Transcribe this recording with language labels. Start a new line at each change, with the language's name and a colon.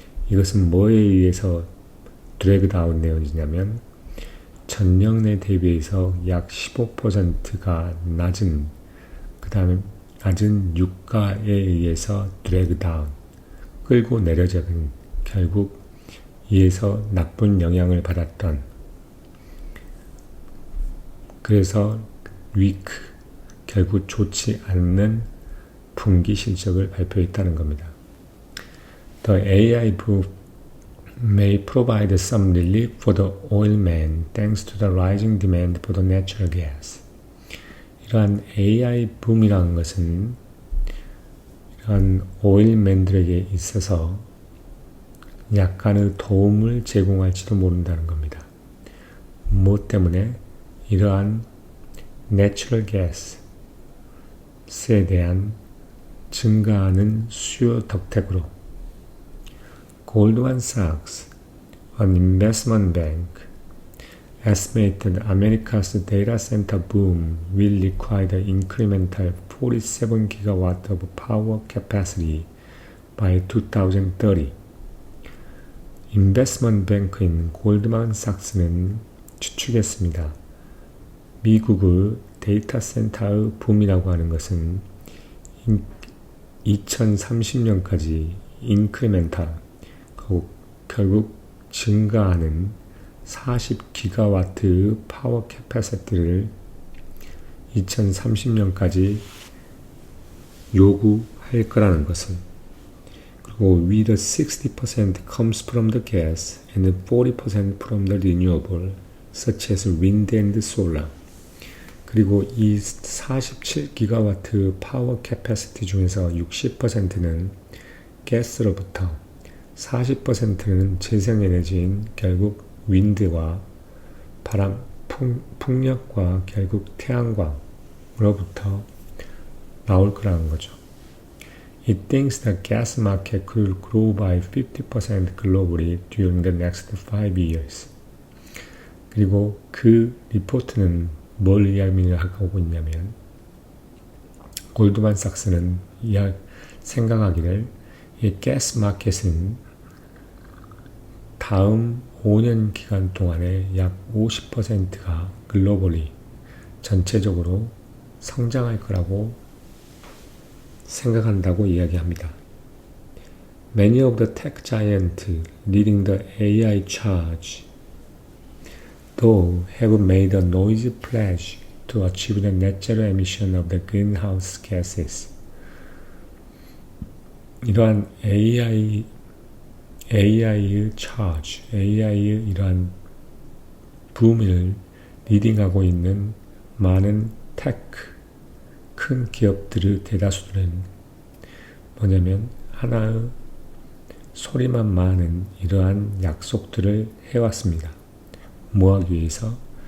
Korean: 이것은 뭐에 의해서 드래그 다운 되어지냐면 전년에 대비해서 약 15%가 낮은 그 다음에 낮은 유가에 의해서 드래그 다운 끌고 내려져는 결국 이에서 나쁜 영향을 받았던 그래서 위크 결국 좋지 않는 분기 실적을 발표했다는 겁니다.
English: The AI boom may provide some relief for the oilman thanks to the rising demand for the natural gas.
Korean: 이러한 AI 붐이라는 것은 이러한 오일맨들에게 있어서 약간의 도움을 제공할지도 모른다는 겁니다. 무엇 때문에? 이러한 내추럴 가스에 대한 증가하는 수요 덕택으로
English: Goldman Sachs, an investment bank, estimated America's data center boom will require the incremental 47 gigawatt of power capacity by 2030.
Korean: 인베스트먼트 뱅크인 골드만삭스는 추측했습니다. 미국의 데이터 센터의 붐이라고 하는 것은 2030년까지 인크리멘탈, 결국 증가하는 40기가와트의 파워 캐파시티를 2030년까지 요구할 거라는 것을 그리고
English: with 60% comes from the gas and 40% from the renewable such as wind and solar
Korean: 그리고 이 47기가와트 파워 캐파시티 중에서 60%는 가스로부터 40%는 재생에너지인 결국 윈드와 바람, 풍력과 결국 태양광으로부터 나올 거라는 거죠.
English: It thinks the gas market could grow by 50% globally during the next 5 years.
Korean: 그리고 그 리포트는 뭘 이야기하고 있냐면 골드만삭스는 생각하기를 이 가스 마켓은 다음 5년 기간 동안에 약 50%가 글로벌리 전체적으로 성장할 거라고 생각한다고 이야기합니다.
English: Many of the tech giants leading the AI charge though have made a noisy pledge to achieve the net zero emission of the greenhouse gases.
Korean: 이러한 AI의 charge, AI의 이러한 붐을 리딩하고 있는 많은 테크, 큰 기업들의 대다수들은 뭐냐면 하나의 소리만 많은 이러한 약속들을 해왔습니다. 뭐하기 위해서?